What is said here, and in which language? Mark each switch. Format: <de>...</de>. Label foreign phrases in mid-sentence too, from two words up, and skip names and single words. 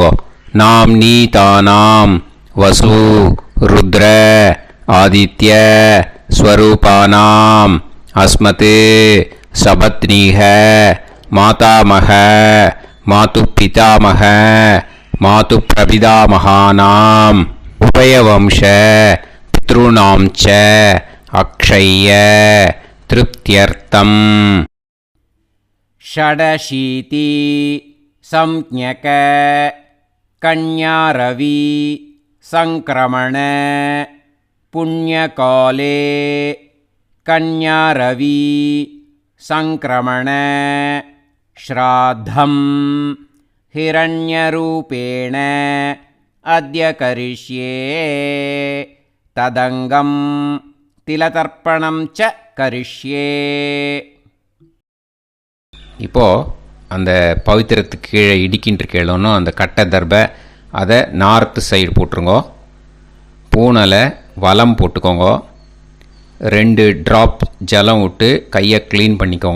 <sa>नाम् नी तानाम् वसु रुद्र आदित्य स्वरूपाणाम् अस्मत् सपत्नीक मातामह मातृ पितामह मातृ प्रपितामहानाम् उभयवंश पितॄणाम् च अक्षय्य तृप्त्यर्थम्. षडशीति संज्ञक कन्यारवि संक्रमण पुण्यकाले कन्यारवि संक्रमण श्राद्धं हिरण्यरूपेण अद्य करिष्ये तदंगं तिलतर्पणं च करिष्ये.</sa> <ta>இப்போது அந்த பவித்திரத்துக்கு கீழே இடிக்கின்ற கேளணும் அந்த கட்டை தர்பை அதை</ta> <en>north side</en> <ta>போட்டுருங்கோ. பூனலை வலம் போட்டுக்கோங்க. 2 ட்ராப் ஜலம் விட்டு கையை க்ளீன் பண்ணிக்கோங்க.</ta>